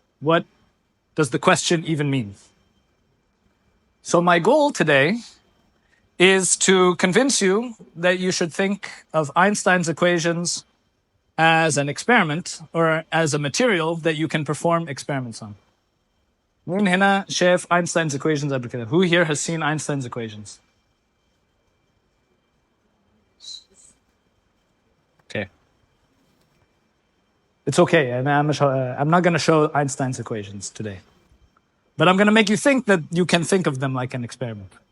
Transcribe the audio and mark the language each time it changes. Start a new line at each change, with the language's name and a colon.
English: What does the question even mean? So my goal today is to convince you that you should think of Einstein's equations as an experiment or as a material that you can perform experiments on.
Arabic: مين هنا شاف
English: Einstein's equations
Arabic: قبل كده?
English: Who here has seen Einstein's equations? Okay. It's okay. I'm not going to show Einstein's equations today. But I'm going to make you think that you can think of them like an experiment.